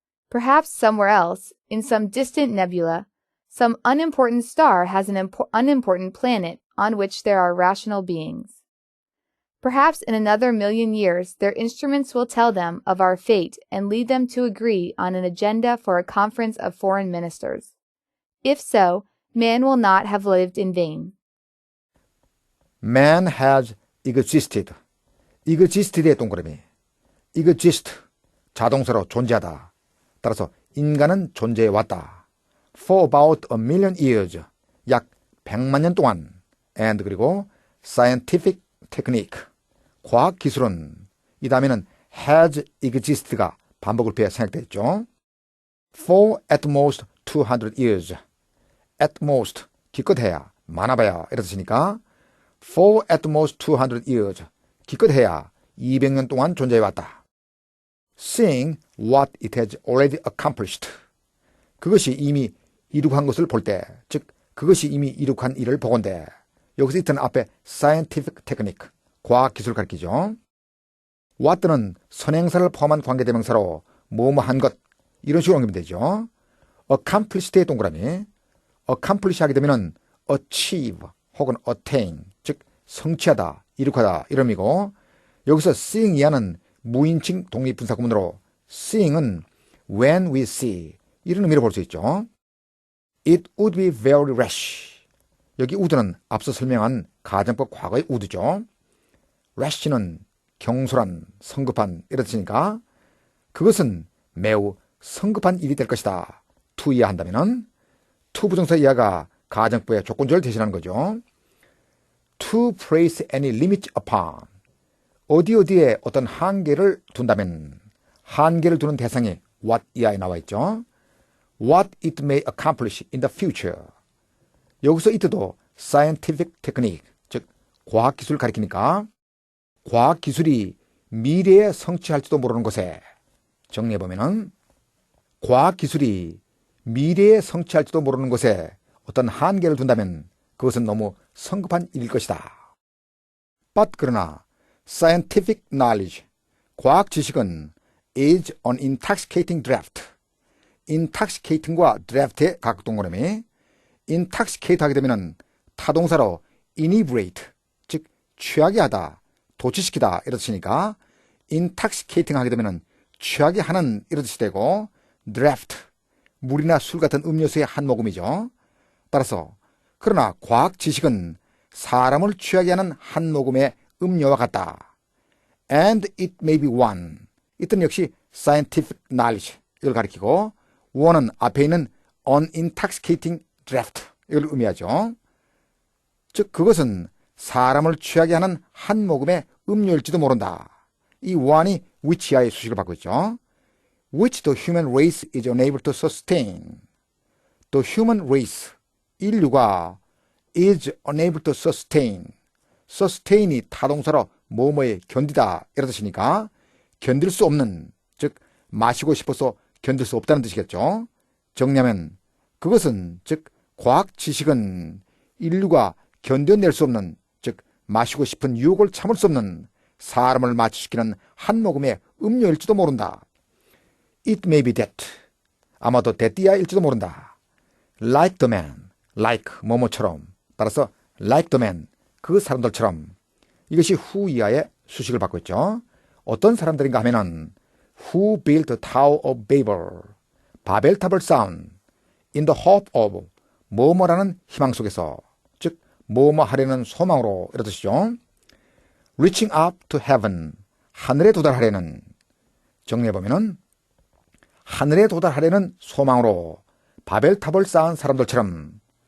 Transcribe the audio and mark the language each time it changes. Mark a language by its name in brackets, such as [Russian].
[English] Perhaps somewhere else, in some distant nebula, some unimportant star has an unimportant planet on which there are rational beings. Perhaps in another million years, their instruments will tell them of our fate and lead them to agree on an agenda for a conference of foreign ministers. If so, man will not have lived in vain. Man has existed. [Korean] existed의 동그라미. exist, 자동사로 존재하다. 따라서 인간은 존재해 왔다. [English] For about a million years, [Korean] 약 100만 년 동안. and 그리고 scientific technique, 과학 기술은 이 다음에는 has existed가 반복을 피해 생략되어 있죠. [English] For at most 200 years. [Korean] at most, 기껏해야, 많아봐야 이런 뜻이니까 [English] for at most 200 years, [Korean] 기껏해야 200년 동안 존재해왔다. [English] Seeing what it has already accomplished. [Korean] 그것이 이미 이룩한 것을 볼 때, 즉 그것이 이미 이룩한 일을 보건대. 여기서 이때는 앞에 scientific technique, 과학 기술을 가리키죠. what는 선행사를 포함한 관계대명사로 뭐뭐한 것, 이런 식으로 옮기면 되죠. accomplished의 동그라미, accomplish 하게 되면 achieve 혹은 attain, 즉 성취하다, 이룩하다 이런 의미고, 여기서 seeing 이하는 무인칭 독립분사구문으로 seeing은 when we see 이런 의미로 볼 수 있죠. [English] It would be very rash. [Korean] 여기 would는 앞서 설명한 가정법 과거의 would죠. rash는 경솔한, 성급한 이런 뜻이니까 그것은 매우 성급한 일이 될 것이다. to 이해한다면은 to 부정사 이하가 가정법의 조건절을 대신하는 거죠. [English] To place any limit upon. [Korean] 어디에 어떤 한계를 둔다면 한계를 두는 대상이 what 이하에 나와 있죠. [English] What it may accomplish in the future. [Korean] 여기서 it도 scientific technique, 즉 과학기술을 가리키니까 과학기술이 미래에 성취할지도 모르는 것에, 정리해보면 과학기술이 미래에 성취할지도 모르는 것에 어떤 한계를 둔다면 그것은 너무 성급한 일일 것이다. [English] But 그러나 scientific knowledge, [Korean] 과학 지식은 [English] is an intoxicating draft. [Korean] intoxicating과 draft의 각 동그라미, intoxicate 하게 되면 타동사로 inebriate, 즉 취하게 하다, 도취시키다 이런 뜻이니까 intoxicating 하게 되면 취하게 하는 이런 뜻이 되고, draft, 물이나 술 같은 음료수의 한 모금이죠. 따라서 그러나 과학 지식은 사람을 취하게 하는 한 모금의 음료와 같다. [English] And it may be one. [Korean] 이때는 역시 scientific knowledge 이걸 가리키고, one은 앞에 있는 unintoxicating draft 이걸 의미하죠. 즉 그것은 사람을 취하게 하는 한 모금의 음료일지도 모른다. 이 one이 which 이하의 수식을 받고 있죠. [English] Which the human race is unable to sustain. The human race, [Korean] 인류가 [English] is unable to sustain. [Korean] sustain이 타동사로 뭐뭐에 견디다 이런 뜻이니까 견딜 수 없는, 즉 마시고 싶어서 견딜 수 없다는 뜻이겠죠. 정리하면 그것은, 즉 과학 지식은 인류가 견뎌낼 수 없는, 즉 마시고 싶은 유혹을 참을 수 없는 사람을 마취시키는 한 모금의 음료일지도 모른다. [English] It may be that. [Korean] 아마도 that이야일지도 모른다. [English] Like the man. like 뭐뭐처럼. 따라서 like the man. [Korean] 그 사람들처럼. 이것이 who 이하의 수식을 받고 있죠. 어떤 사람들인가 하면은 [English] who built the Tower of Babel. [Korean] 바벨탑을 쌓은 in the hope of 뭐뭐라는 희망 속에서, 즉 뭐뭐 하려는 소망으로 이런 뜻이죠. [English] reaching up to heaven. [Korean] 하늘에 도달하려는, 정리해보면은 하늘에 도달하려는 소망으로 바벨탑을 쌓은 사람들처럼.